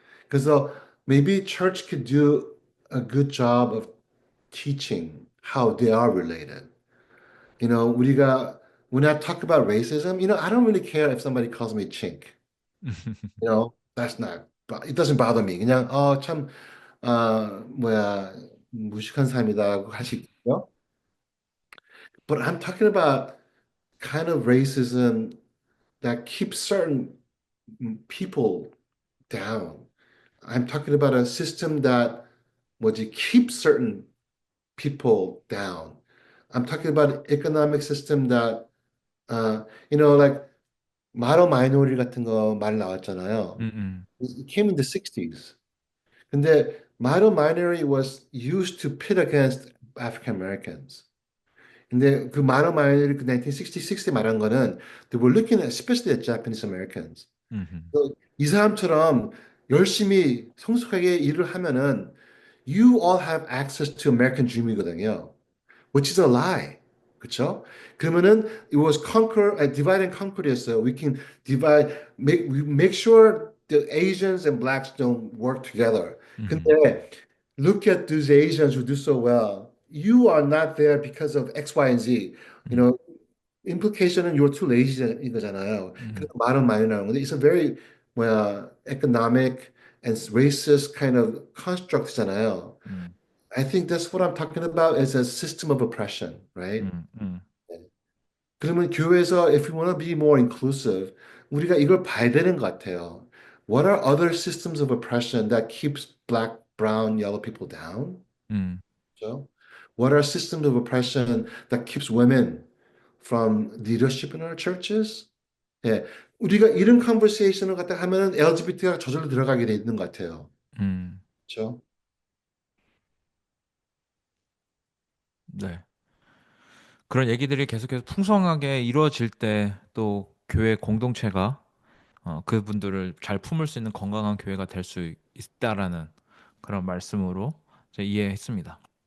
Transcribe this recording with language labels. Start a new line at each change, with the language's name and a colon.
English: 그래서 maybe church could do a good job of teaching how they are related.
Korean: 우리가
English: when I talk about racism, I don't really care if somebody calls me chink. That's not, it doesn't bother me.
Korean: 그냥 참 뭐야 무식한 사람이다 할 수 있고요.
English: But I'm talking about kind of racism that keeps certain people down. I'm talking about a system that 뭐지 keeps certain people down. I'm talking about an economic system that like model minority 같은 거 말 나왔잖아요. 음, It came in the 60s. 근데 model minority was used to pit against African Americans.
Korean: 근데 그 model minority 그 1966에 말한 거는
English: they were looking at especially at Japanese Americans. 음,
Korean: 이 사람처럼 열심히 성숙하게 일을 하면은
English: you all have access to American dream이거든요. Which is a lie. 그쵸?
Korean: 그러면은
English: it was divide and conquer
Korean: 였어요.
English: We can make sure the Asians and blacks don't work together. 음, 근데 look at these Asians who do so well. You are not there because of X, Y, and Z. You know, implication은 you're too lazy인 거잖아요.
Korean: 그래서 음, 말은 많이 나오는 건데
English: it's a very economic and racist kind of construct잖아요. 음, I think that's what I'm talking about as a system of oppression, right? 음, 음,
Korean: 그러면 교회에서
English: if we want to be more inclusive,
Korean: 우리가 이걸 봐야 되는 것 같아요.
English: What are other systems of oppression that keeps black, brown, yellow people down? 음,
Korean: 그죠?
English: What are systems of oppression that keeps women from leadership in our churches?
Korean: 예, 우리가 이런 컨버세이션을 갖다 하면은 LGBT가 저절로 들어가게 돼 있는 것 같아요. 음. 그렇죠? 네. 그런 얘기들이 계속해서 풍성하게 이루어질 때 또 교회 공동체가 그분들을 잘 품을 수 있는 건강한 교회가 될 수 있다라는 그런 말씀으로 제가 이해했습니다.